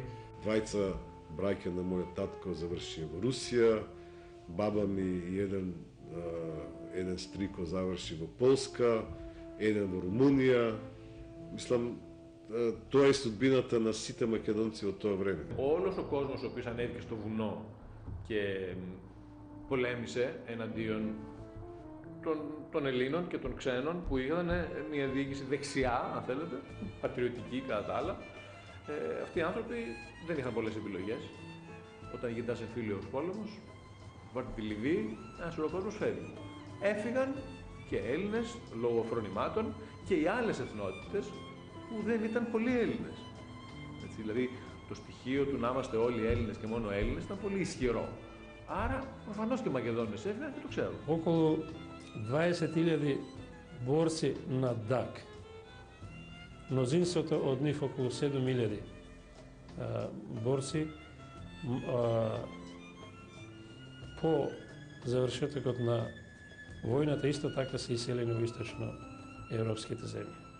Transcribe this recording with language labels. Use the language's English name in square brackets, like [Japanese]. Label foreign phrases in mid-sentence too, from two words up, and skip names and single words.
[Macedonian] Двајца браќа на мојот татко заврши во Русија, баба ми и еден стрико заврши во Полска, еден во Румунија. Мислам, тоа е судбината на сите македонци од тоа време. [Greek] Όλος ο κόσμος ο οποίος ανέβηκε στο βουνό και πολέμησε εναντίον των Ελλήνων και των ξένων που είχαν μια διοίκηση δεξιά, αν θέλετε, πατριωτική κατά τα άλλα, αυτοί οι άνθρωποι δεν είχαν πολλές επιλογές. Όταν γυρνάς εμφύλιος πόλεμος, βάρτε τη Λιβύη, ένας σωρό κόσμος φεύγει. Έφυγαν και Έλληνες λόγω φρονημάτων και οι άλλες εθνότητες που δεν ήταν πολλοί Έλληνες. Έτσι, δηλαδή το στοιχείο του να είμαστε όλοι Έλληνες και μόνο Έλληνες ήταν πολύ ισχυρό. Άρα προφανώς και οι Μακεδόνες έφυγαν και το ξέρουν. [Macedonian] Околу 20.000 борци на ДАК. Мнозинството од нив, околу 7.000 борци, по завршетокот на војната исто така се иселени во источно европските земји.